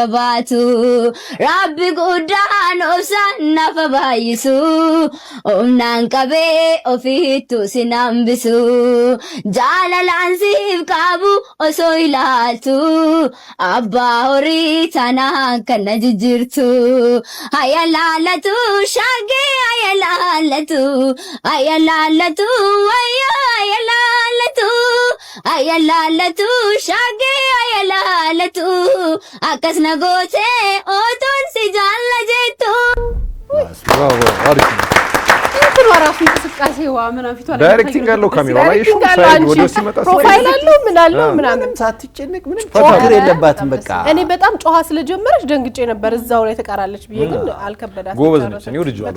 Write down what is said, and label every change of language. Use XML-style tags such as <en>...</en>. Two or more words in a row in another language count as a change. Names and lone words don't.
<om>baatu rabbi guddaan obsaan nafa baay'isu Omnaan qabee ofiittu sin hambisu jaalalaan siif qabu osoo ilaaltu abbaa horii tanaan kana jijjiirtu haya laalatu shaggee haya laalatu shaggee haya laalatu akkas na gootee otoon si jaalla jettu</om> <am>bravo አሪፍ ነው ራሱ እንቅስቃሴዋ ምናምን ፊቷ ላይ ዳይሬክቲንግ አለው ካሜራው ላይ እሺ ሳይድ ወዲያ ሲመጣ ፕሮፋይል አለው ምናምን ሳትጨነቅ ምንም ችግር የለባትም በቃ እኔ በጣም ጮሃ ስለጀመረች ደንግጬ ነበር እዛው ላይ ተቃራለች ብዬ ግን አልከበዳትም ጎበዝ ነች እኔ ወድጄዋለሁ</am>